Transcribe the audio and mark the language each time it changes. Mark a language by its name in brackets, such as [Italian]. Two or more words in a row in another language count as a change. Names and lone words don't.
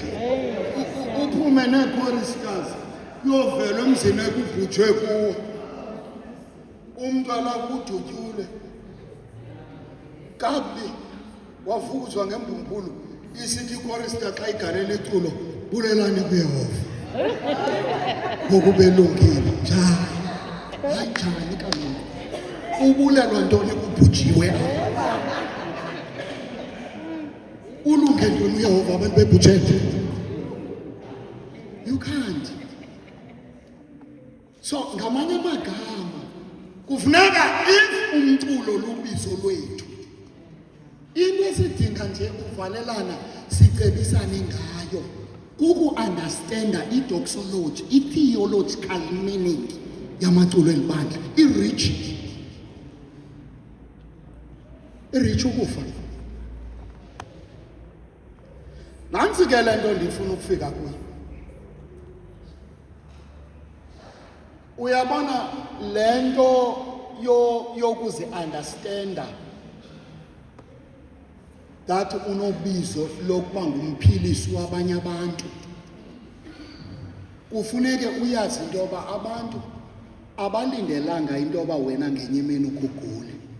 [Xhosa] Uphume nee-choristers kuyovela emzini ekubhujwe kuwo, umntu alakudutyule kakubi wafukuzwa ngembumbulu, isithi ichorister xa igalela iculo, bulelani kuyehova ngoku belungile. Njani? Hayi njani kaloku? Ubulelwa ntoni kubhujiwe? Ulunge ntoni uyehova abantu bebhujete? [English] You can't. [Xhosa] So ngamanye amagama kufuneka if umculo lubizo lwethu, into esidinga nje uvalelana sicebisane ngayo kuku-understanda i-doxology, i- [English] theological meaning [Xhosa] yamaculo elibandla. irich ukufa. Nantsi ke le nto ndifuna ukufika kuyo. Uyabona le nto yokuzi-understanda that unobizo lokuba ngumphilisi wabanye abantu, kufuneke uyazi into yoba abantu abalindelanga into yoba wena ngenye imini ukugule.